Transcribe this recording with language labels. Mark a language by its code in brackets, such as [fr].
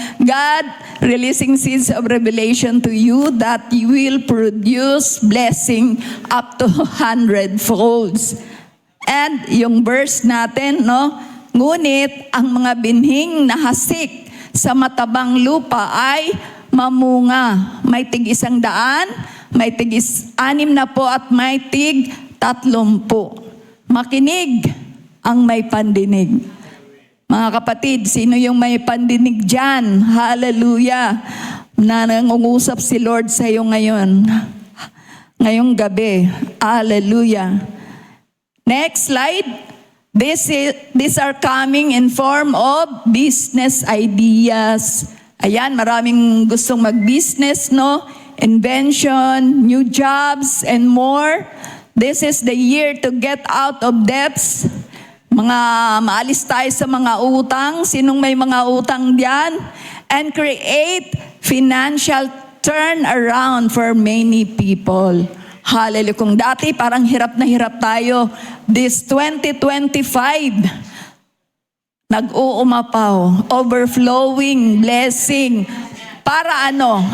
[en] God releasing seeds of revelation to you that you will produce blessing up to 100 folds. [tl] And yung verse natin, no? Ngunit ang mga binhing na hasik sa matabang lupa ay mamunga. May tig 100, may tig 60 at may tig 30. Makinig ang may pandinig. Mga kapatid, sino yung may pandinig dyan? Hallelujah! Na nangungusap si Lord sa iyo ngayon. Ngayong gabi. [en] Hallelujah! Next slide. These are coming in form of business ideas. [tl] Ayan, maraming gustong mag-business, no? [en] Invention, new jobs, and more. This is the year to get out of debts. [tl] Mga maalis tayo sa mga utang. Sinong may mga utang diyan? [en] And create financial turnaround for many people. [tl] Hallelujah. Kung dati parang hirap na hirap tayo, [en] this 2025, [tl] nag-uumapaw, [en] overflowing blessing. [tl] Para ano?